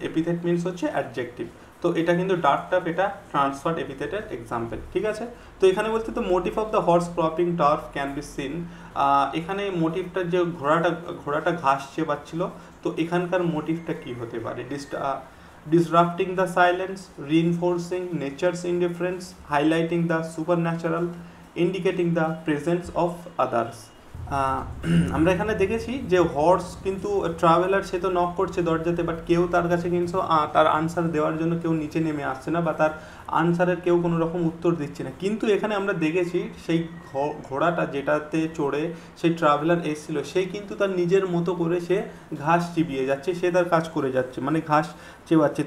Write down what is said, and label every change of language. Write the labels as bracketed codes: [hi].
[bn] Epithet means হচ্ছে adjective. তো এটা কিন্তু ডার্ক টার্ফ এটা ট্রান্সফার্ড এপিথেটের এক্সাম্পল, ঠিক আছে। তো এখানে বলতে তো [en] motive of the horse cropping turf can be seen, [bn] এখানে মোটিভটা যে ঘোড়াটা ঘাস চেবাচ্ছিল, তো এখানকার মোটিভটা কি হতে পারে? [en] disrupting the silence, reinforcing nature's indifference, highlighting the supernatural, indicating the presence of others. [bn] আমরা এখানে দেখেছি যে হর্স কিন্তু ট্রাভেলার, সে তো নক করছে দরজাতে, বাট কেউ তার কাছে কিন্তু তার আনসার দেওয়ার জন্য কেউ নিচে নেমে আসছে না, বা তার আনসারের কেউ কোনো রকম উত্তর দিচ্ছে না। কিন্তু এখানে আমরা দেখেছি সেই ঘোড়াটা যেটাতে চড়ে সেই ট্রাভেলার এসেছিল, সেই কিন্তু তার নিজের মতো করে সে ঘাস চিবিয়ে যাচ্ছে, সে তার কাজ করে যাচ্ছে, মানে ঘাস চেবাচ্ছে।